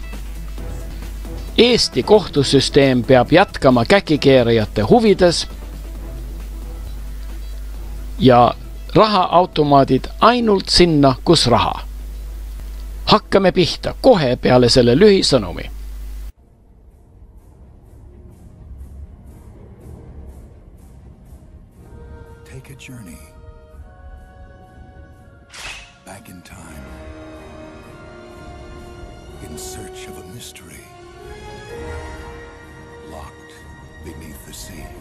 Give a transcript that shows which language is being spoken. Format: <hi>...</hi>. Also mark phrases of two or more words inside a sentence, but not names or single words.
<et>Eesti kohtusüsteem peab jätkama käkikeerajate huvides ja rahaautomaadid ainult sinna, kus raha. Hakkame pihta kohe peale selle lühisõnumi.</et> <en>Take a journey back in time in search of a mystery locked beneath the sea.</en>